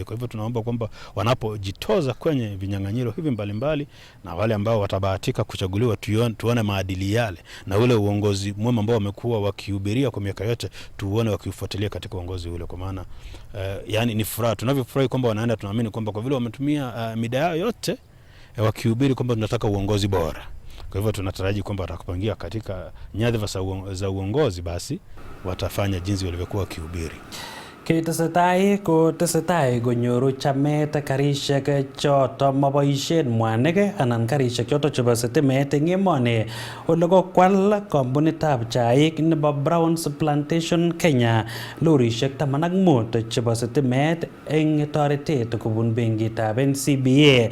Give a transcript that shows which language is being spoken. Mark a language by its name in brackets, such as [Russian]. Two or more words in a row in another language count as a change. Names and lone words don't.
[Swahili] Kwa hivyo tunaomba kwamba wanapojitoza kwenye vinyang'anyiro hivi mbalimbali na wale ambao watabahatika kuchaguliwa, tuone maadili yale na ule uongozi mwema ambao wamekuwa wakihubiria kwa miaka yote, tuone wakiufuatilia katika uongozi ule. Kwa maana yani ni furaha, tunavyofurahi kwamba wanaenda, tunaamini kwamba kwa vile wametumia mida yao yote wakihubiri kwamba tunataka uongozi bora. Kwa hivyo tunataraji kwamba watakapoingia katika nyadhifa za uongozi, basi watafanya jinsi walivyokuwa wakihubiri. [Kalenjin] Nenetesetai ko tesetai konyoru chamet karishek choto maboishen mwanik anan karishek choto chebo sitimet eng emoni, ole kokwal kampunitab chaik nebo Browns Plantation Kenya lorishek 15 chebo sitimet eng toretet kobun benkitab NCBA.